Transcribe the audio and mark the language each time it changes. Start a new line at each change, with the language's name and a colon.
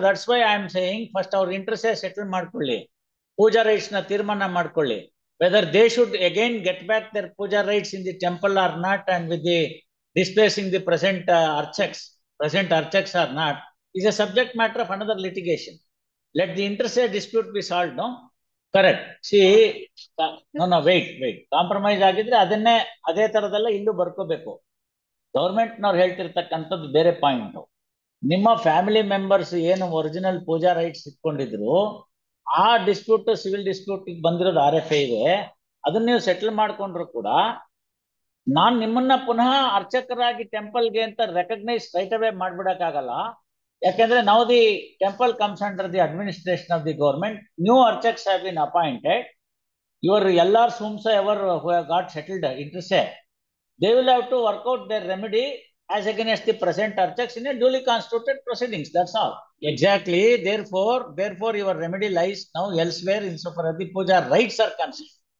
English: That's why I am saying first our interest settle
Kannada: ಮಾಡ್ಕೊಳ್ಳಿ. Puja rites na tirmana ಮಾಡ್ಕೊಳ್ಳಿ.
English: Whether they should again get back their puja rites in the temple or not, and with the displacing the present archaks or not, is a subject matter of another litigation. Let the interstate dispute be solved, no? Correct. See, no, wait.
Kannada: Compromise ಆಗಿದ್ರೆ ಅದನ್ನೇ ಅದೇ ತರದಲ್ಲ ಇಲ್ಲೂ ಬರ್ಕೋಬೇಕು. ಗವರ್ಮೆಂಟ್ನವ್ರು ಹೇಳ್ತಿರ್ತಕ್ಕಂಥದ್ದು ಬೇರೆ point. ನಿಮ್ಮ family members ಏನು original ಪೂಜಾ rights ಇಟ್ಕೊಂಡಿದ್ರು, ಆ dispute civil dispute ಬಂದಿರೋದು RFI ಇದೆ, ಅದನ್ನ ನೀವು ಸೆಟಲ್ ಮಾಡ್ಕೊಂಡ್ರು ಕೂಡ ನಾನ್ ನಿಮ್ಮನ್ನ ಪುನಃ ಅರ್ಚಕರಾಗಿ ಟೆಂಪಲ್ಗೆ ಅಂತ ರೆಕಗ್ನೈಸ್ ರೈಟ್ ಅವೇ ಮಾಡ್ಬಿಡಕ್ಕಾಗಲ್ಲ. ಯಾಕೆಂದ್ರೆ ನಾವು
English: The temple comes under the administration of the government. New archaks have been appointed. Your ಎಲ್ಲಾರ್ಸ್ whom ever who have got settled interest, they will have to work out their remedy as against the present archaks in a duly constituted proceedings. That's all. Exactly. Therefore, your remedy lies now elsewhere insofar as the puja rights are concerned.